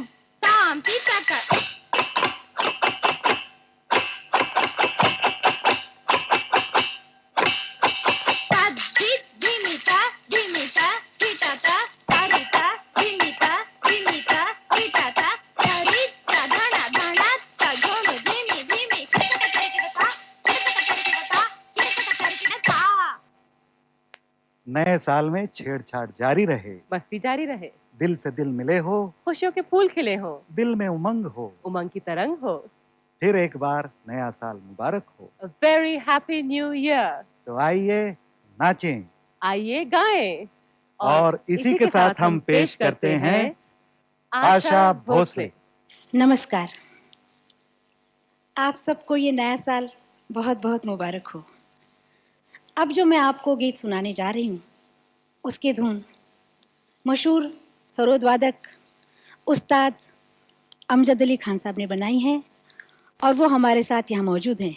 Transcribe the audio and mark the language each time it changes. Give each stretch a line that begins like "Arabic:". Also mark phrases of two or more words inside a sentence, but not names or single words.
Hindi: Tam, titaka. Tadjit, dimita, dimita, hitata, tarita, dimita, dimita, hitata, tarita, dhana, dhana, tadhom, dhimi, dhimi, kitaka, tarikita, kitaka, tarikita, kitaka, tarikita. नए साल में छेड़छाड़ जारी रहे, मस्ती जारी रहे, दिल से दिल मिले हो, खुशियों के फूल खिले हो, दिल में उमंग हो, उमंग की तरंग हो। फिर एक बार नया साल मुबारक हो।
English: A very happy new year.
Hindi: तो आइए नाचें, आइए गाएं। और इसी के साथ हम पेश करते हैं आशा भोसले। नमस्कार, आप सबको ये नया साल बहुत बहुत मुबारक हो। अब जो मैं आपको गीत सुनाने जा रही हूँ, उसकी धुन मशहूर सरोद वादक उस्ताद अमजद अली खान साहब ने बनाई है और वो हमारे साथ यहाँ मौजूद हैं।